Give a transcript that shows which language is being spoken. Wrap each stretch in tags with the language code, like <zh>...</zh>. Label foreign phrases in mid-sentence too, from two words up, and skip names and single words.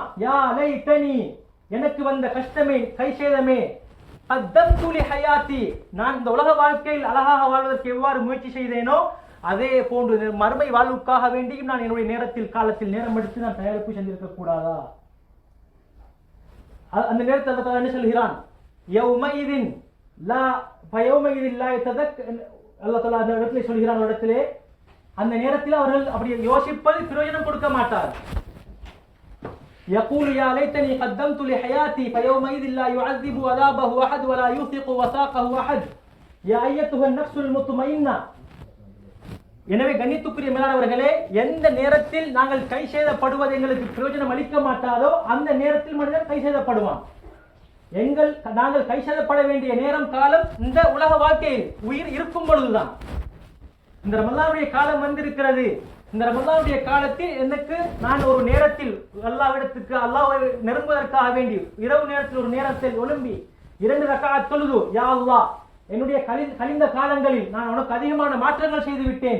<ar>يا ليتني,</ar> <ta>எனக்கு வந்த கஷ்டமே, கை சேதமே,</ta> <ar>قدمت لحياتي,</ar> <ta>நான் இந்த உலக வாழ்க்கையில் அழகாக வாழ்வதற்கு எவ்வாறு முயற்சி செய்தேனோ அதே போன்று மறுமை வாழ்வுக்காக வேண்டியும் நான் என்னுடைய நேரத்தில் காலத்தில் நேரம் எடுத்து நான் தயாரிப்பு செஞ்சிருக்க கூடாதா? அந்த நேரத்தில் என்ன சொல்கிறான்? யௌமைதின் லா ஃபயௌமைதின் லா யததக், அல்லாஹ் தஆலா அந்த இடத்திலே சொல்கிறான். இடத்திலே அந்த நேரத்தில் அவர்கள் அப்படி யோசிப்பது பிரயோஜனம் கொடுக்க மாட்டார்.</ta> <ar>يقول يا ليتني قدمت لحياتي فيومئذ لا يعذب عذابه أحد ولا يوثق وثاقه أحد يا أيتها النفس المطمئنة.</ar> <ta>எனவே கண்ணியத்துக்குரிய மேலானவர்களே, எந்த நேரத்தில் நாங்கள் கை செய்தப்படுவது எங்களுக்கு பிரயோஜனம் அளிக்க மாட்டாதோ அந்த நேரத்தில் மனிதன் கை செய்தப்படுவான். நாங்கள் கை செய்தப்பட வேண்டிய நேரம் காலம் இந்த உலக வாழ்க்கையில் உயிர் இருக்கும் பொழுதுதான். இந்த ரமலானுடைய காலம் வந்திருக்கிறது. இந்த ரமலானுடைய காலத்தில் எனக்கு நான் ஒரு நேரத்தில் அல்லாஹ்விடத்துக்கு அல்லாஹ்வை நெருங்குவதற்காக வேண்டி இரவு நேரத்தில் ஒரு நேரத்தில் எழும்பி 2 ரக்அத் தொழுது,</ta> <ar>يا الله,</ar> <ta>என்னுடைய கழிந்த காலங்களில் நான் உனக்கு அதிகமான மாற்றங்கள் செய்து விட்டேன்.</ta>